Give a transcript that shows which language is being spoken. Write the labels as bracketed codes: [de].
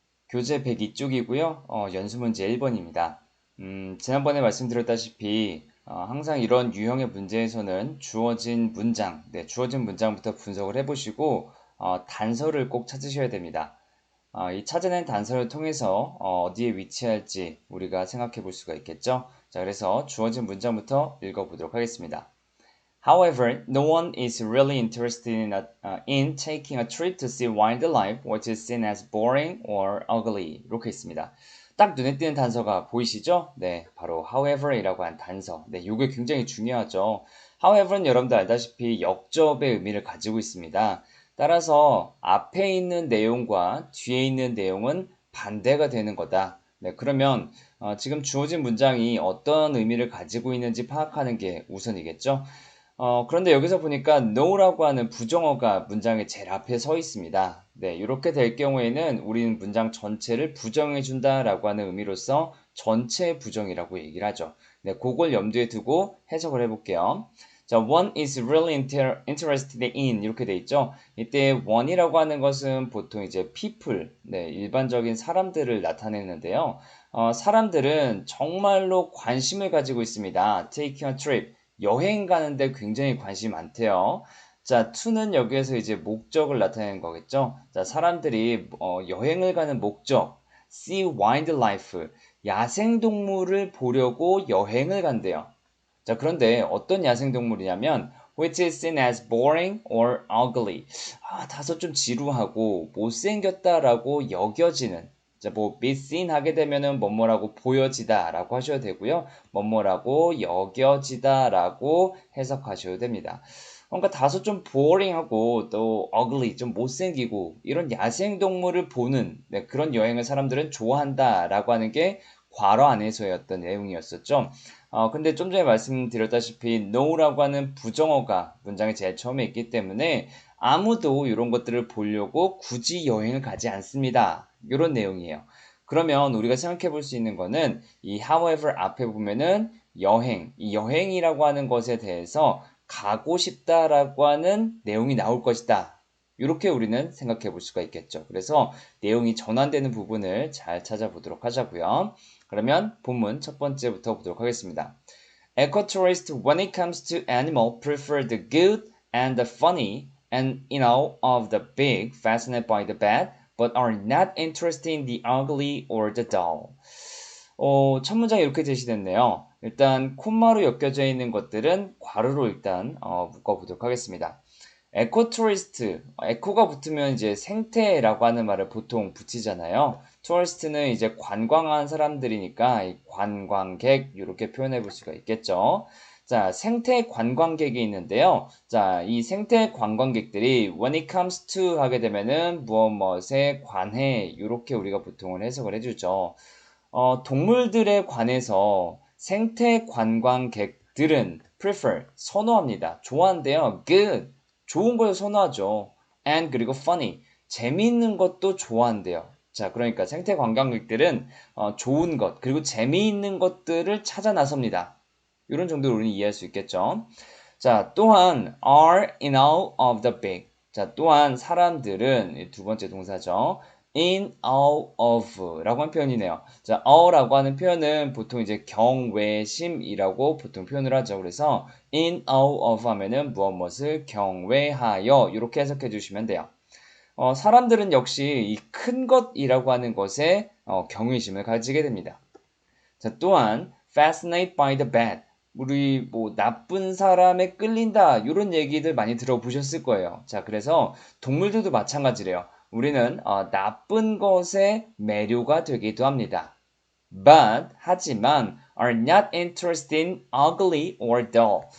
[ko] 교재 102쪽이고요. 연수 문제 1번입니다. 지난번에 말씀드렸다시피 항상 이런 유형의 문제에서는 주어진 문장, 주어진 문장부터 분석을 해보시고 단서를 꼭 찾으셔야 됩니다. 이 찾아낸 단서를 통해서 어디에 위치할지 우리가 생각해 볼 수가 있겠죠. 자, 그래서 주어진 문장부터 읽어보도록 하겠습니다. [en] However, no one is really interested in taking a trip to see wildlife, which is seen as boring or ugly. [ko] 이렇게 있습니다. 딱 눈에 띄는 단서가 보이시죠? 네, 바로 however이라고 한 단서. 네, 이게 굉장히 중요하죠. however는 여러분들 알다시피 역접의 의미를 가지고 있습니다. 따라서 앞에 있는 내용과 뒤에 있는 내용은 반대가 되는 거다. 네, 그러면 지금 주어진 문장이 어떤 의미를 가지고 있는지 파악하는 게 우선이겠죠? 그런데 여기서 보니까 no라고 하는 부정어가 문장의 제일 앞에 서 있습니다. 네, 이렇게 될 경우에는 우리는 문장 전체를 부정해준다라고 하는 의미로서 전체 부정이라고 얘기를 하죠. 네, 그걸 염두에 두고 해석을 해볼게요. [en] 자, one is really interested in [ko] 이렇게 돼 있죠. 이때 one이라고 하는 것은 보통 이제 people, 네, 일반적인 사람들을 나타내는데요. 사람들은 정말로 관심을 가지고 있습니다. [en] taking a trip. [ko] 여행 가는데 굉장히 관심이 많대요. 자, to는 여기에서 이제 목적을 나타내는 거겠죠. 자, 사람들이 여행을 가는 목적, [en] see wildlife, [ko] 야생동물을 보려고 여행을 간대요. 자, 그런데 어떤 야생동물이냐면 [en] which is seen as boring or ugly. [ko] 다소 좀 지루하고 못생겼다라고 여겨지는. 자, 뭐 [en] be seen [ko] 하게 되면은 뭐뭐라고 보여지다라고 하셔도 되고요. 뭐뭐라고 여겨지다라고 해석하셔도 됩니다. 그러니까 다소 좀 boring하고 또 ugly, 좀 못생기고 이런 야생동물을 보는 그런 여행을 사람들은 좋아한다라고 하는 게 괄호 안에서의 어떤 내용이었었죠. 근데 좀 전에 말씀드렸다시피 no라고 하는 부정어가 문장의 제일 처음에 있기 때문에 아무도 이런 것들을 보려고 굳이 여행을 가지 않습니다. 이런 내용이에요. 그러면 우리가 생각해 볼 수 있는 거는 이 however 앞에 보면은 여행, 이 여행이라고 하는 것에 대해서 가고 싶다라고 하는 내용이 나올 것이다. 이렇게 우리는 생각해 볼 수가 있겠죠. 그래서 내용이 전환되는 부분을 잘 찾아보도록 하자고요. 그러면 본문 첫 번째부터 보도록 하겠습니다. [en] Ecotourists, when it comes to animal, prefer the good and the funny, and of the big, fascinated by the bad, but are not interested in the ugly or the dull. [ko] 첫 문장이 이렇게 제시됐네요. 일단 콤마로 엮여져 있는 것들은 괄호로 일단 묶어보도록 하겠습니다. 에코투리스트, 에코가 붙으면 이제 생태라고 하는 말을 보통 붙이잖아요. 투어리스트는 이제 관광한 사람들이니까 관광객 이렇게 표현해 볼 수가 있겠죠. 자, 생태 관광객이 있는데요. 자, 이 생태 관광객들이 [en] when it comes to [ko] 하게 되면은 무엇 무엇에 관해 이렇게 우리가 보통은 해석을 해주죠. 동물들에 관해서 생태 관광객들은 prefer, 선호합니다. 좋아한대요. good, 좋은 걸 선호하죠. and 그리고 funny, 재미있는 것도 좋아한대요. 자, 그러니까 생태 관광객들은 좋은 것, 그리고 재미있는 것들을 찾아 나섭니다. 이런 정도로 우리는 이해할 수 있겠죠. 자, 또한 [en] are in all of the big. [ko] 자, 또한 사람들은 두 번째 동사죠. [en] in all of [ko] 라고 하는 표현이네요. 자, all라고 하는 표현은 보통 이제 경외심이라고 보통 표현을 하죠. 그래서 [en] in all of [ko] 하면은 무엇을 경외하여 이렇게 해석해 주시면 돼요. 사람들은 역시 이 큰 것이라고 하는 것에 경외심을 가지게 됩니다. 자, 또한 [en] fascinated by the bad. [ko] 우리 뭐 나쁜 사람에 끌린다 이런 얘기들 많이 들어보셨을 거예요. 자, 그래서 동물들도 마찬가지래요. 우리는 나쁜 것에 매료가 되기도 합니다. [en] But [ko] 하지만 [en] are not interested in ugly or dull.